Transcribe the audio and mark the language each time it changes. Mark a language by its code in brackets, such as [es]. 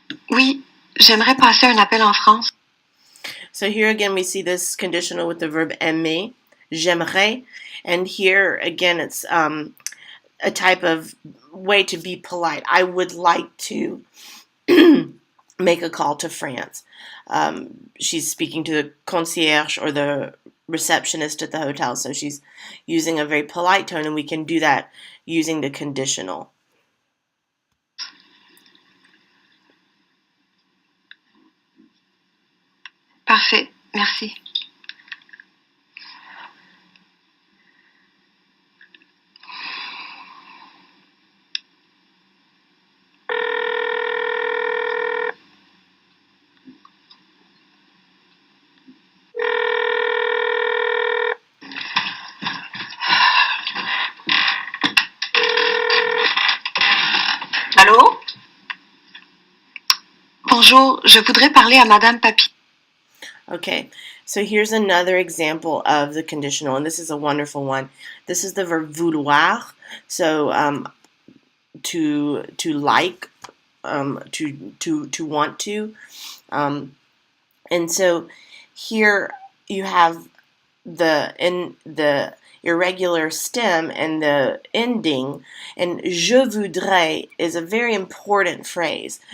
[fr] Oui, j'aimerais passer un appel en France. [en] So here again we see this conditional with the verb aimer, j'aimerais, and here again it's a type of way to be polite. I would like to make a call to France. She's speaking to the concierge or the receptionist at the hotel, so she's using a very polite tone, and we can do that using the conditional. [fr] Parfait, merci. Allô? Bonjour, je voudrais parler à Madame Papy. [en] Okay, so here's another example of the conditional, and this is a wonderful one. This is the verb vouloir, so to like, to want to, and so here you have the irregular stem and the ending, and [fr] je voudrais [en] is a very important phrase.